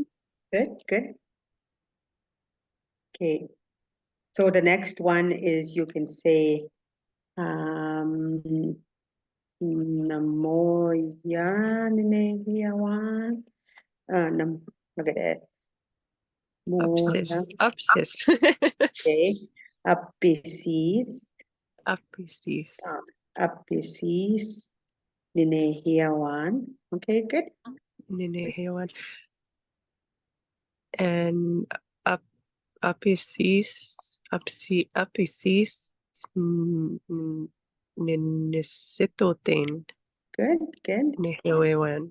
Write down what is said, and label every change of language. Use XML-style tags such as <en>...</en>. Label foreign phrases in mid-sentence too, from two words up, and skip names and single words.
<en>good, good. Okay. So the next one is you can say</en> <cr>Namoya Ninehiawan.</cr> <en>Look at this.</en> <cr>Moya. Upsis. Okay. Apisis. Upsis. Apisis Ninehiawan.</cr> <en>Okay, good.</en> <cr>Ninehewan. And Apisis Ninisitotin</cr> <en>Good, good,</en> <cr>Nehewan.</cr>